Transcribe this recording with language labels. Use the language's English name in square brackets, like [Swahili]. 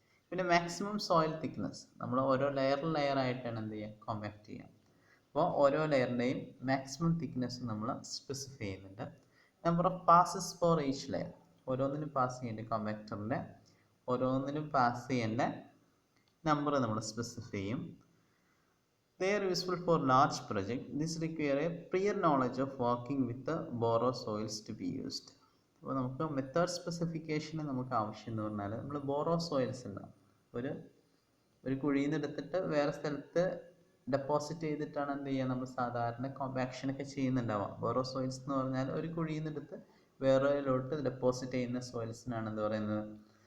[Malayalam] പിന്നെ maximum soil thickness, നമ്മൾ ഓരോ ലെയറായിട്ടാണ് എന്ത് ചെയ്യുക? കോമ്പാക്ട് ചെയ്യുക. അപ്പോൾ ഓരോ ലെയറിൻ്റെയും മാക്സിമം തിക്നെസ് നമ്മൾ സ്പെസിഫൈ ചെയ്യുന്നുണ്ട്. [English] number of passes for each layer, [Malayalam] ഓരോന്നിനും പാസ് ചെയ്യേണ്ട കോമ്പാക്ടറിൻ്റെ ഓരോന്നിനും പാസ് ചെയ്യേണ്ട നമ്പർ നമ്മൾ സ്പെസിഫൈ ചെയ്യും. [English] They are useful for large projects. This require a prior knowledge of working with the borrow soils to be used. [Malayalam] അപ്പോൾ നമുക്ക് method സ്പെസിഫിക്കേഷന് നമുക്ക് ആവശ്യം എന്ന് പറഞ്ഞാൽ നമ്മൾ ബോറോ സോയിൽസ് ഉണ്ടാവും. ഒരു കുഴിയിൽ നിന്ന് എടുത്തിട്ട് വേറെ സ്ഥലത്ത് ഡെപ്പോസിറ്റ് ചെയ്തിട്ടാണ് എന്ത് ചെയ്യുക? നമ്മൾ സാധാരണ കോമ്പാക്ഷനൊക്കെ ചെയ്യുന്നുണ്ടാവാം. ബോറോ സോയിൽസ് എന്ന് പറഞ്ഞാൽ ഒരു കുഴിയിൽ നിന്ന് എടുത്ത് വേറെയിലോട്ട് ഡെപ്പോസിറ്റ് ചെയ്യുന്ന സോയിൽസിനാണ് എന്ത് പറയുന്നത്?